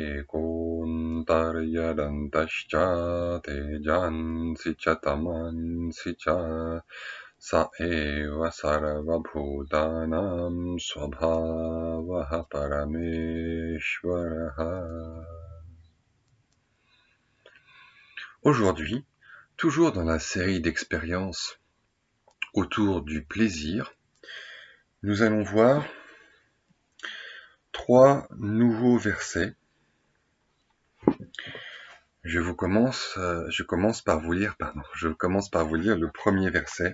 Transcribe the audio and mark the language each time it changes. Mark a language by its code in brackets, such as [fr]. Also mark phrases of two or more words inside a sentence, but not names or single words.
[sa] ekontaryadantascha tejansi cha tamansi cha sa eva sarvabhutanam swabhavaha parameshvaraha. [fr] Aujourd'hui, toujours dans la série d'expériences autour du plaisir, nous allons voir 3 nouveaux versets. Je commence par vous lire le premier verset.